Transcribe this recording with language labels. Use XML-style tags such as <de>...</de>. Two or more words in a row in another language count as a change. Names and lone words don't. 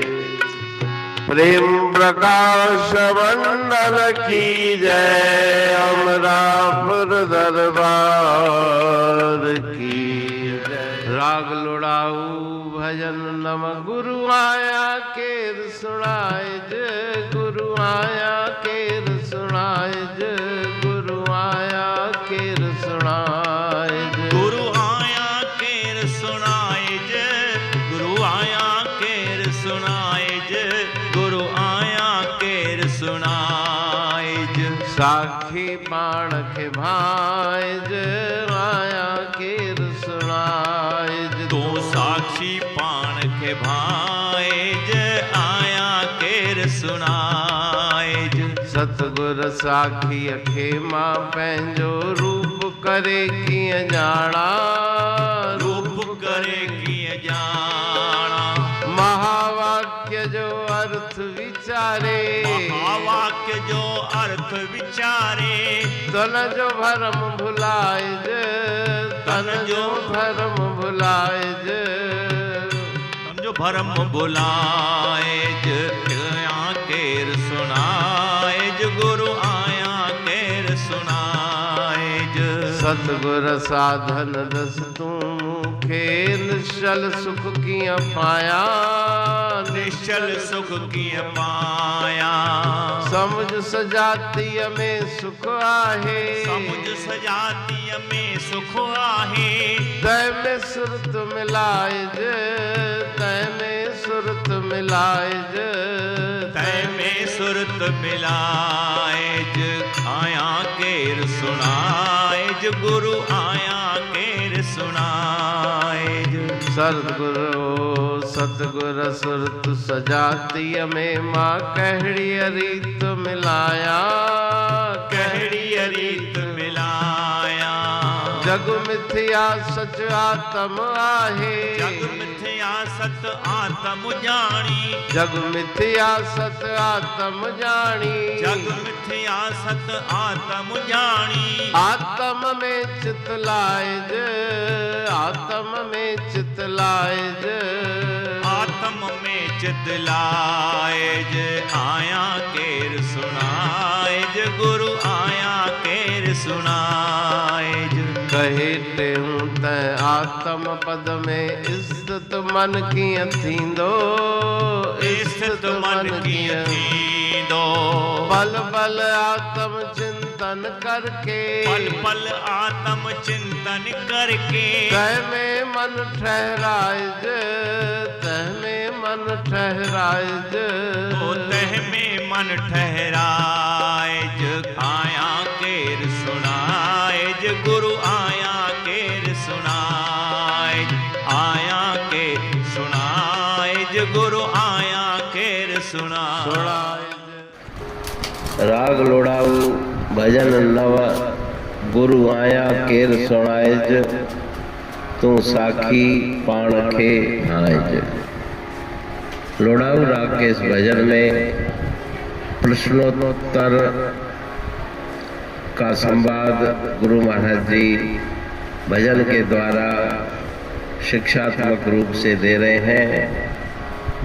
<hi>प्रेम प्रकाश मंडल की जय। अमरापुर दरबार की जय।</hi> <sd>राग लुड़ाऊ भजन नम गुरु आया केर सुनाए जय। गुरु आया केर सुनाए जय। गुरु आया केर सुनाए जय। गुरु आया केर सुनाए जय। गुरु आया केर सुनाए जय। गुरु आया केर सुनाए जय। साखी पाण के भाई जय। आया केर सुनाए जय। तू साक्षी पाण के भाई जय। आया केर सुनाए जय। सतगुर साखी अखे मां पंहिंजो रूप करे कीअं ॼाणा। रूप करे कीअं ॼाणा। महावाक्य जो अर्थ विचारे। महावाक्य जो अर्थ विचारे। तन जो भरम भुलाए जय। तन जो भरम भुलाए जय। तन जो भरम भुलाए जय। आया केर सुनाए जय। गुरु आया केर सुनाए जय। सतगुर साधन दस तू मूंखे निश्चल सुख कीअं पाया। निश्चल सुख कीअं पाया। समुझ सजातीअ में सुख आहे। समुझ सजातीअ में सुख आहे। तय में सुरत मिलाए जय। तय में सुरत मिलाए जय। तय में सुरत मिलाए जय। आया केर सुनाए जय। गुरु आया केर सुनाए जय। सतगुरु सतगुर सुरत सजातीअ में मां कहिड़ी रीत मिलाया। कहिड़ी रीत मिलाया। जग मिथ्या सच आत्म आहे। जग मिथ्या सत आत्म जानी। जग मिथ्या सत आत्म जानी। जग मिथ्या सत आत्म जानी। आत्म में चित लाए जय। आत्म में चित लाए जय। आत्म में चित लाए जय। आया केर सुनाए जय। गुरु आया केर सुनाए जय। कहे टेऊं त आत्म पद में इज्जत मन कीअं थींदो। इज्जत मन कीअं थींदो। पल पल आत्म चिंतन करके। पल पल आत्म चिंतन करके। तह में मन ठहराए जय। तह में मन ठहराए जय। ओ तह में मन ठहराए जय। आया केर सुनाए जय। गुरु आया केर सुनाए जय। आया केर सुनाए जय। गुरु आया केर सुनाए जय। राग लोड़ाऊ भजन नव गुरु आया केर सुणाए जय। तू साखी पाण खे आए जय।</sd> <hi>लोड़ाऊ राग के इस भजन में प्रश्नोत्तर का संवाद गुरु महाराज जी भजन के द्वारा शिक्षात्मक रूप से दे रहे हैं।</hi>